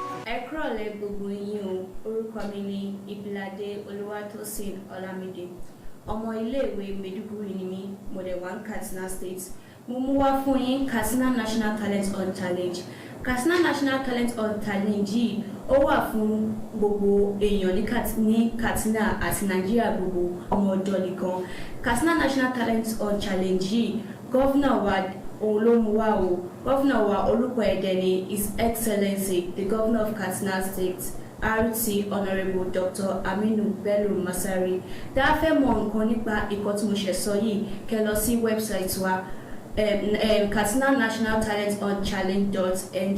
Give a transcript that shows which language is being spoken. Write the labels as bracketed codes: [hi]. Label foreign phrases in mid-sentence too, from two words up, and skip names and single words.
[yo] Ẹ̀kúrọ̀lẹ́ gbogbo yín o, orúkọ mi ni Ìbíládé Olúwatósìn Ọlámídé. ọmọ ilé-ìwé Maiduguri ni mí, Model 1 Katsina State. Mo mú wá fún yín Katsina National Talent Hunt Challenge. Katsina National Talent Hunt Challenge yìí ó wà fún gbogbo èèyàn ní Katsina àti Nàìjíríà gbogbo ọmọ ọ̀dọ́ nìkan. Katsina National Talent Hunt Challenge yìí Governor wa Olómùwà o. Governor wa orúkọ ẹ̀dẹ̀ ni [en] His Excellency the Governor of Katsina State RT Honorable Dr. [yo] Aminu Bello Masari. Tá a fẹ́ mọ̀ nǹkan nípa ìkọ́ tí mo ṣe sọ yìí kẹ́ lọ sí website wa Katsina National Talent Hunt Challenge.ng.